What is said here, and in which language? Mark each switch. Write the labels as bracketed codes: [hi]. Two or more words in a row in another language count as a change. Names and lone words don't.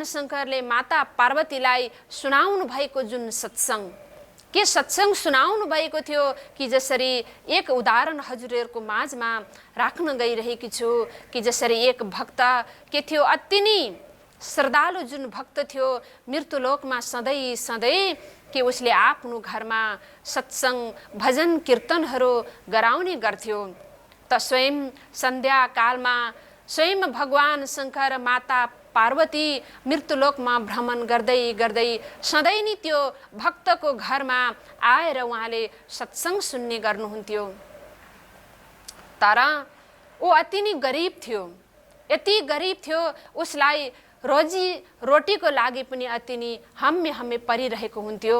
[ne] शङ्करले माता पार्वतीलाई सुनाउनु भएको जुन सत्सङ्ग के सत्सङ्ग सुनाउनु भएको थियो कि जसरी एक उदाहरण हजुरहरूको माझमा राख्न गइरहेकी छु कि जसरी एक भक्त के थियो, अति नै श्रद्धालु जुन भक्त थियो, मृत्युलोकमा सधैँ सधैँ कि उसले आफ्नो घरमा सत्सङ्ग भजन कीर्तनहरू गराउने गर्थ्यो। त स्वयं सन्ध्याकालमा स्वयं भगवान शङ्कर माता पार्वती मृत्युलोकमा भ्रमण गर्दै गर्दै सधैँ नै त्यो भक्तको घरमा आएर उहाँले सत्सङ्ग सुन्ने गर्नुहुन्थ्यो। तर ऊ अति नै गरिब थियो, यति गरिब थियो उसलाई रोजी रोटीको लागि पनि अति नै हम्मे परिरहेको हुन्थ्यो।